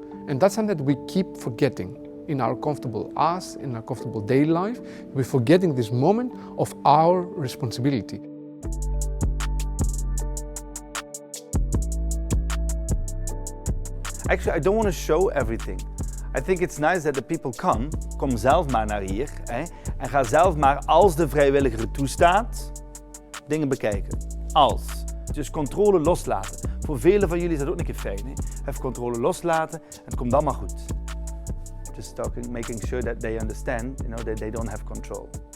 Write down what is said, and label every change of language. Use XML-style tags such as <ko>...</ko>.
<en>And that's something that we keep forgetting in our comfortable in our comfortable daily life. We're forgetting this moment of our responsibility. Actually, I don't want to show everything. I think it's nice that the people</en> <nl>kom zelf maar naar hier en ga zelf maar, als de vrijwilliger het toestaat, dingen bekijken. Als. Dus controle loslaten. Voor velen van jullie is dat ook een keer fijn. Even controle loslaten en het komt allemaal goed.</nl> <en>Just talking, making sure that they understand, that they don't have control.</en>